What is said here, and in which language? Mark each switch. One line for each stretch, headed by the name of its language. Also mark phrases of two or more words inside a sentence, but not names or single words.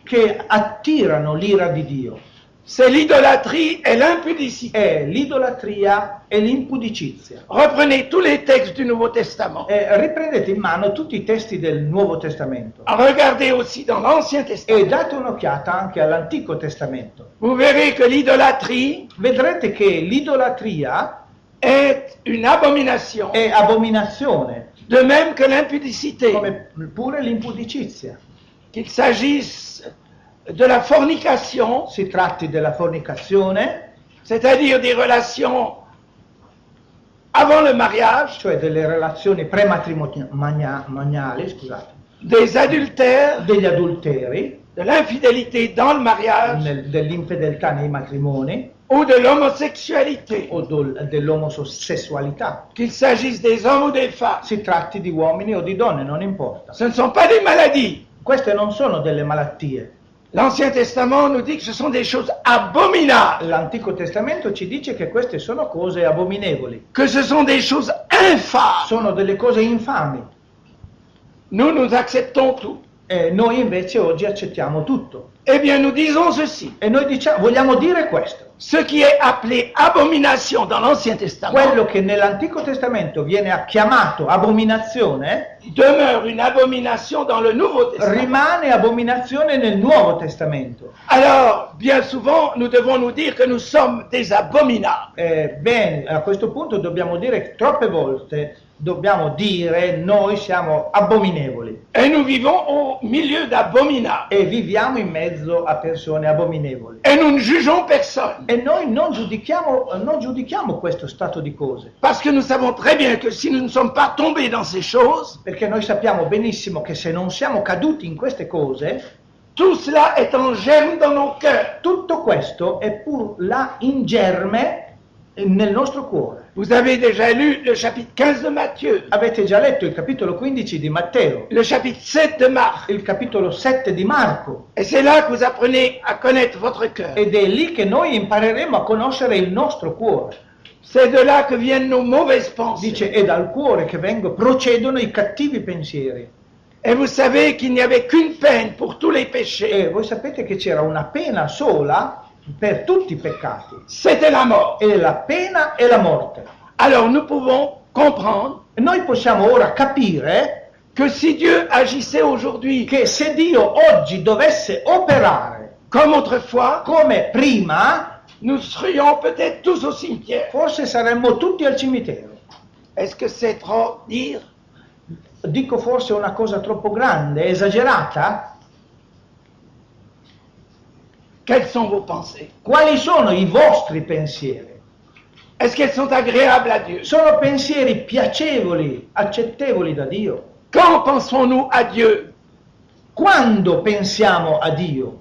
Italian: che attirano l'ira di Dio.
French: C'est l'idolâtrie et l'impudicité.
Italian: È l'idolatria e l'impudicizia.
French: Reprenez tous les textes du Nouveau Testament.
Italian: Riprendete in mano tutti i testi del Nuovo Testamento
French: Regardez aussi dans l'Ancien
Italian: e
French: Testament.
Italian: date un'occhiata anche all'Antico Testamento.
French: Vous verrez que l'idolâtrie
Italian: Vedrete che l'idolatria
French: est une abomination,
Italian: è abominazione,
French: de même que l'impudicité,
Italian: come pure l'impudicizia.
French: qu'il s'agisse de la fornication,
Italian: Si tratti della fornicazione,
French: c'est-à-dire des relations avant le mariage,
Italian: cioè delle relazioni prematrimoniali, scusate,
French: des adultères,
Italian: degli adulteri,
French: de l'infidélité dans le mariage
Italian: dell'infedeltà nei matrimoni
French: ou de l'homosexualité,
Italian: o dell'omosessualità.
French: qu'il s'agisse des hommes ou des femmes.
Italian: Si tratti di uomini o di donne, non importa.
French: Ce ne sont pas des maladies.
Italian: Queste non sono delle malattie.
French: L'Ancien Testament nous dit que ce sont des choses abominables,
Italian: L'Antico Testamento ci dice che queste sono cose abominevoli,
French: que ce sont des choses infâmes.
Italian: sono delle cose infami.
French: Nous acceptons tout.
Italian: E noi invece oggi accettiamo tutto.
French: Eh bien, nous disons ceci.
Italian: E noi vogliamo dire questo.
French: Ce qui est appelé abomination dans l'Ancien Testament
Italian: Quello che nell'Antico Testamento viene chiamato abominazione
French: demeure une abomination dans le Nouveau Testament.
Italian: rimane abominazione nel Nuovo Testamento.
French: Alors, bien souvent, nous devons nous dire que nous sommes des abominables.
Italian: Bene, a questo punto dobbiamo dire che troppe volte dobbiamo dire noi siamo abominevoli
French: Et nous vivons au milieu d'abominables.
Italian: e viviamo in mezzo a persone abominevoli.
French: Et nous ne jugeons personne.
Italian: E noi non giudichiamo questo stato di cose,
French: Parce que nous savons très bien que si nous ne sommes pas tombés dans ces choses,
Italian: perché noi sappiamo benissimo che se non siamo caduti in queste cose,
French: tout cela est en germe dans nos cœurs.
Italian: tutto questo è pur là in germe nel nostro cuore.
French: Vous avez déjà lu le chapitre 15 de Matthieu,
Italian: Avete già letto il capitolo 15 di Matteo,
French: le chapitre 7 de Marc.
Italian: il capitolo 7 di Marco,
French: Et c'est là que vous apprenez à connaître votre cœur.
Italian: ed è lì che noi impareremo a conoscere il nostro cuore.
French: C'est de là que viennent nos mauvaises pensées.
Italian: Dice, è dal cuore che procedono i cattivi pensieri.
French: Et vous savez qu'il n'y avait qu'une peine pour tous les péchés.
Italian: E voi sapete che c'era una pena sola per tutti i peccati,
French: C'était la mort.
Italian: e la pena è la morte.
French: Alors nous pouvons comprendre
Italian: E noi possiamo ora capire
French: que si Dieu agissait aujourd'hui
Italian: che se Dio oggi dovesse operare
French: comme autrefois,
Italian: come prima,
French: nous serions peut-être tous au cimetière.
Italian: forse saremmo tutti al cimitero.
French: Est-ce que c'est trop dire?
Italian: Dico forse una cosa troppo grande, esagerata?
French: Quelles sont vos pensées?
Italian: Quali sono i vostri pensieri?
French: Est-ce qu'elles sont agréables à Dieu?
Italian: Sono pensieri piacevoli, accettevoli da Dio?
French: Quand pensons-nous à Dieu?
Italian: Quando pensiamo a Dio?